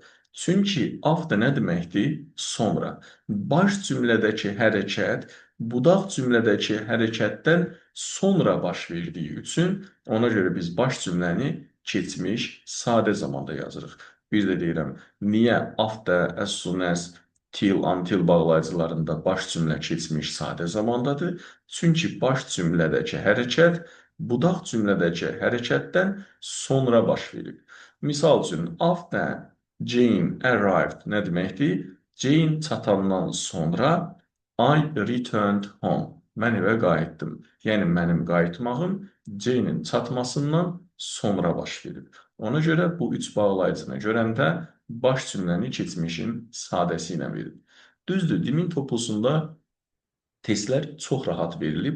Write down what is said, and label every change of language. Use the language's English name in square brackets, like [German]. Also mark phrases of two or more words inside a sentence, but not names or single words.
[Azerbaijani] Çünki after nə deməkdir? Sonra. Baş cümlədəki hərəkət budaq cümlədəki hərəkətdən sonra baş verdiyi üçün ona görə biz baş cümləni keçmiş sadə zamanda yazırıq. Bir də deyirəm, niyə [English] after, as soon as, till, until [Azerbaijani] bağlayıcılarında baş cümlə keçmiş sadə zamandadır. Çünki baş cümlədəki hərəkət budaq cümlədəki hərəkətdən sonra baş verib. Misal üçün, [English] after Jane arrived [Azerbaijani] nə deməkdir? Jane çatandan sonra [English] I returned home. [Azerbaijani] Mən evə qayıtdım. Yəni, mənim qayıtmağım Jane'in çatmasından sonra baş verib. Ona görə bu üç bağlayıcını görəndə baş cümləni keçmişin sadəsi ilə verir. Düzdür, dimin toplusunda testlər çox rahat verilib.